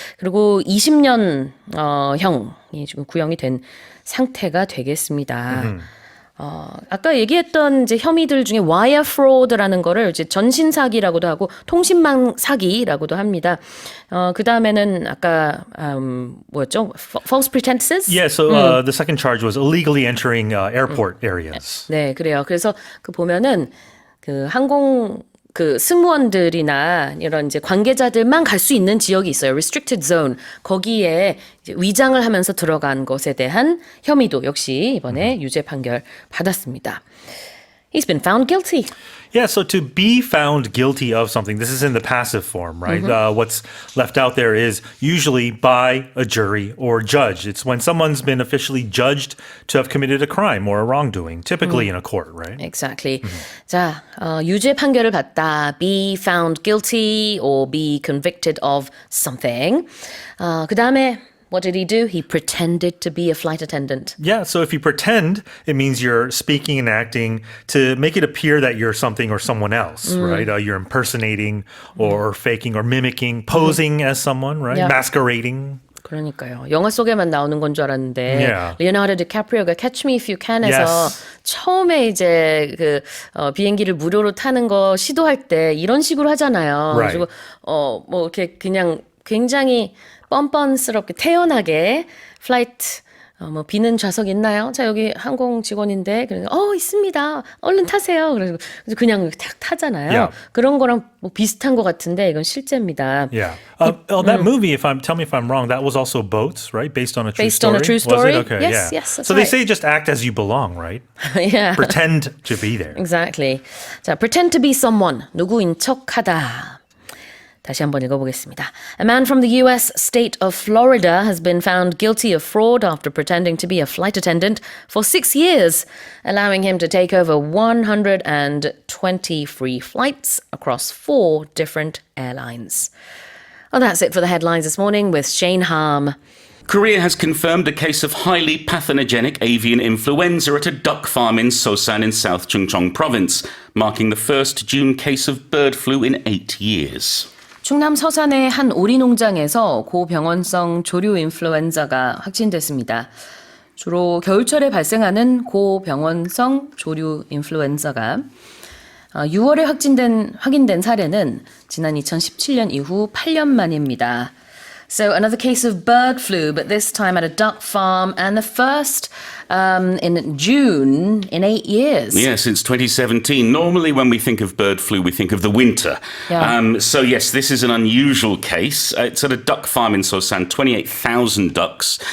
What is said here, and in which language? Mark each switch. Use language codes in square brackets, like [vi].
[ko] 그리고 20년 형이 지금 구형이 된 상태가 되겠습니다. 아까 얘기했던 이제 혐의들 중에 wire fraud라는 거를 이제 전신 사기라고도 하고 통신망 사기라고도 합니다. 그 다음에는 아까 뭐였죠? [en] False pretenses? Yeah, so the second charge was illegally entering airport areas. [ko] 네, 그래요. 그래서 그 보면은 그 항공 그 승무원들이나 이런 이제 관계자들만 갈 수 있는 지역이 있어요. [en] Restricted zone. [ko] 거기에 이제 위장을 하면서 들어간 것에 대한 혐의도 역시 이번에 유죄 판결 받았습니다. [en] He's been found guilty. Yeah, so to be found guilty of something, this is in the passive form, right? What's left out there is usually by a jury or judge. It's when someone's been officially judged to have committed a crime or a wrongdoing, typically in a court, right? Exactly. [ko] 자, 유죄 판결을 받다. [en] Be found guilty or be convicted of something. [ko] 그 다음에 [en] what did he do? He pretended to be a flight attendant. Yeah, so if you pretend, it means you're speaking and acting to make it appear that you're something or someone else, right? You're impersonating or faking or mimicking, posing as someone, right? Yeah. Masquerading. [ko] 그러니까요. 영화 속에만 나오는 건 줄 알았는데 [en] Yeah. [ko] 리오나르도 디카프리오가 Catch Me If You Can에서 [en] Yes. [ko] 처음에 이제 그 비행기를 무료로 타는 거 시도할 때 이런 식으로 하잖아요. [en] Right. [ko] 그리고 뭐 이렇게 그냥 굉장히 뻔뻔스럽게 태연하게 플라이트 뭐 비는 좌석 있나요? 자 여기 항공 직원인데 그래서 있습니다. 얼른 타세요. 그래서 그냥 탁 타잖아요. [en] Yeah. [ko] 그런 거랑 뭐 비슷한 것 같은데 이건 실제입니다. [en] Yeah. That movie, tell me if I'm wrong, that was also Boats, right? Based on a true Based story. on a true Was story? it? Okay, Yes, yeah. yes, that's so they right. say just act as you belong, right? yeah. Pretend to be there. Exactly. [ko] 자, [en] pretend to be someone. [ko] 누구인 척하다. 다시 한번 읽어보겠습니다. [en] A man from the US state of Florida has been found guilty of fraud after pretending to be a flight attendant for 6 years, allowing him to take over 120 free flights across 4 different airlines. Well, that's it for the headlines this morning with Shane Harm. Korea has confirmed a case of highly pathogenic avian influenza at a duck farm in Sosan in South Chungcheong province, marking the first June case of bird flu in 8 years. [ko] 충남 서산의 한 오리 농장에서 고병원성 조류 인플루엔자가 확진됐습니다. 주로 겨울철에 발생하는 고병원성 조류 인플루엔자가 6월에 확인된 사례는 지난 2017년 이후 8년 만입니다. [en] So another case of bird flu, but this time at a duck farm, and the first in June in 8 years. Yeah, since 2017. Normally when we think of bird flu, we think of the winter. Yeah. So yes, this is an unusual case. It's at a duck farm in Sosan, 28,000 ducks.